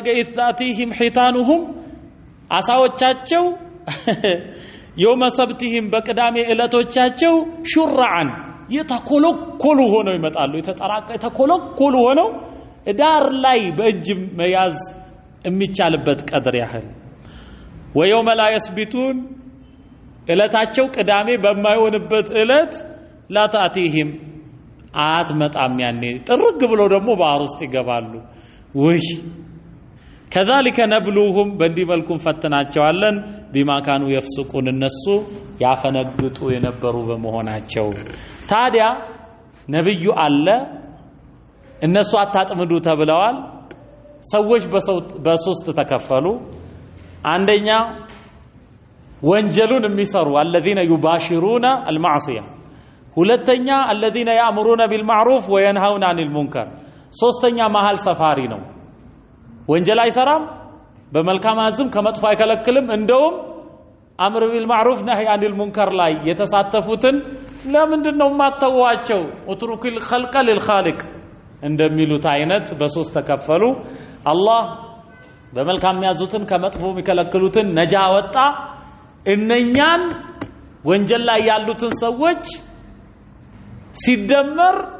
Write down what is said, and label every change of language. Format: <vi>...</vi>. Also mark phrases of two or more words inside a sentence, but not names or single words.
<ar>إذ تأتيهم حيتانهم</ar> <am>አሳዎቻቸው</am> <ar>يوم سبتهم</ar> <am>በቅዳሜ ዕለቶቻቸው ሹርዓን የተኮለኮሉ ሆነው ይመጣሉ የተኮለኮሉ ሆነው ዳር ላይ በእጅ መያዝ የሚቻልበት ቀድር ያህል</am> <ar>ويوم لا يسبتون</ar> <am>ዕለታቸው ቅዳሜ በማይሆንበት ዕለት لا تأتيهم አትመጣም ያኔ ጥርግ ብሎ ደግሞ ባህር ውስጥ ይገባሉ ወይ</am> <ar>كذلك نبلوهم</ar> <am>በእንዲህ መልኩ ፈተናቸዋለን</am> <ar>بما كانوا يفسقون</ar> <am>እነሱ ያፈነግጡ የነበሩ በመሆናቸው ታዲያ ነብዩ አለ እነሱ አታጥምዱ ተብለዋል ሰዎች በሶስት ተከፈሉ አንደኛ ወንጀሉን የሚሰሩ</am> <ar>الذين يباشرون المعصيه ሁለተኛ الذين يأمرون بالمعروف وينهون عن المنكر</ar> <am>ሶስተኛ መሃል ሰፋሪ ነው ወንጀል አይሰራም በመልካም አዝም ከመጥፎ አይከለክልም እንደውም</am> <ar>أمر بالمعروف نهي عن المنكر</ar> <am>ላይ የተሳተፉትን ለምንድነው ማተዋቸው</am> <ar>واترك الخلق للخالق</ar> <am>እንደሚሉት አይነት በሶስት ተከፈሉ አላህ በመልካም ያዙትን ከመጥፎ የሚከለክሉትን ነጃ ወጣ እነኛን ወንጀል ላይ ያሉትን ሰዎች ሲደመር</am>